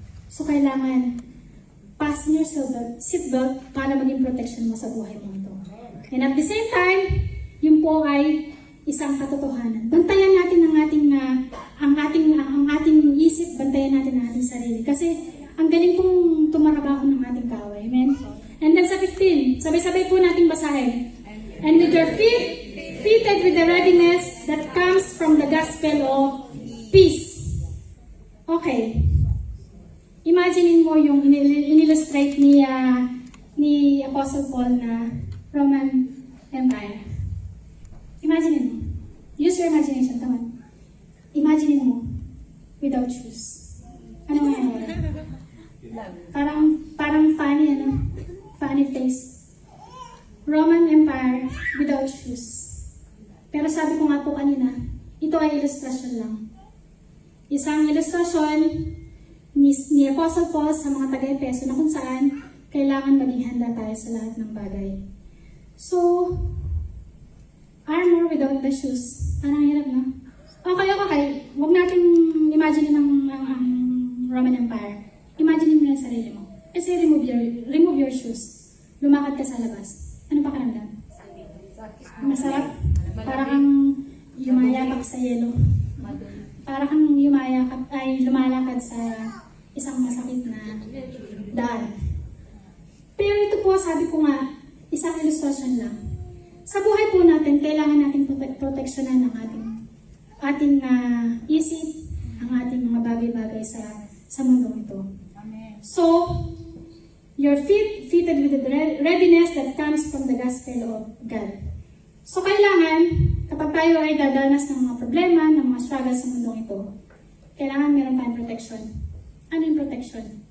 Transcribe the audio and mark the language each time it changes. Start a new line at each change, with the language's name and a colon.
Filipino: So kailangan
English: fasten your seatbelt
Filipino: para maging protection mo sa buhay mo ito.
English: And at the same time,
Filipino: yun po ay isang katotohanan. Bantayan natin ang ating isip, bantayan natin ang ating sarili. Kasi ang galing pong tumarabaho ng ating kaway. Amen? And then sa 15, sabay-sabay po nating basahin.
English: And with your feet fitted with the readiness that comes from the gospel of peace.
Filipino: Okay. Imaginein mo yung in-illustrate ni Apostle Paul na Roman Empire. Imaginein mo.
English: Use your imagination. Come on.
Filipino: Imaginein mo without shoes. Ano mangyayari? Parang funny, funny face.
English: Roman Empire without shoes.
Filipino: Pero sabi ko nga po kanina, ito ay illustration lang. isang ilustrasyon ni Apostle Paul sa mga taga-Efeso na kung saan kailangan maging handa tayo sa lahat ng bagay.
English: So, armor without the shoes.
Filipino: Parang hirap, no? Okay. Huwag natin imagine ang Roman Empire. Imagine mo lang sarili mo. Kasi
English: remove your shoes.
Filipino: Lumakad ka sa labas. Ano pa karamdam? Masarap. Para kang yumayakap sa yelo. Para kang lumalakad sa isang masakit na daan. Pero ito po, sabi ko nga, isang ilustrasyon lang. Sa buhay po natin, kailangan natin proteksyonan ang ating isip, ang ating mga bagay-bagay sa mundong ito.
English: So, you're fitted with the readiness that comes from the gospel of God.
Filipino: So, kailangan, kapag tayo ay dadanas ng mga problema, ng mga struggles sa mundong ito, kailangan meron tayong protection. Ano yung protection?